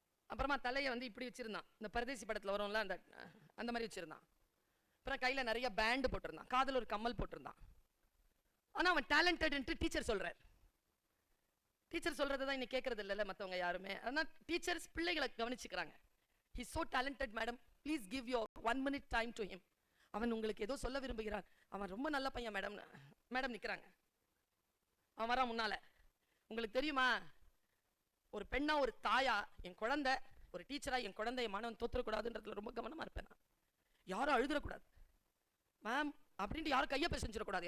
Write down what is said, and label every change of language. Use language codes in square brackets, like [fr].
[ta] அப்புறமா தலையை வந்து இப்படி வச்சிருந்தான், இந்த பரதேசி படத்துல வரும்ல அந்த மாதிரி வச்சிருந்தான். அப்புறம் கையில நிறைய பேண்ட் போட்டிருந்தான், காதுல ஒரு கம்மல் போட்டிருந்தான். ஆனா அவன் டேலண்டட் என்று டீச்சர் சொல்றார். டீச்சர் சொல்றதை இன்னைக்கு கேட்கறது இல்லைல்ல மற்றவங்க யாருமே. அதனால டீச்சர்ஸ் பிள்ளைகளை கவனிச்சுக்கிறாங்க. [en] he is so talented madam, please give your 1 minute time to him. [ta] அவன் உங்களுக்கு ஏதோ சொல்ல விரும்புகிறான், அவன் ரொம்ப நல்ல பையன் மேடம். மேடம் நிக்கிறாங்க. அவன் வரா முன்னால. உங்களுக்கு தெரியுமா, ஒரு பெண்ணா ஒரு தாயா என் குழந்தை, ஒரு டீச்சரா என் குழந்தை என் மாணவன் தோற்றக்கூடாதுன்றதுல ரொம்ப கவனமா இருப்பேன். நான் யாரும் அழுதுறக்கூடாது மேம் அப்படின்ட்டு யாரும் கையை பேசிச்சிடக்கூடாது.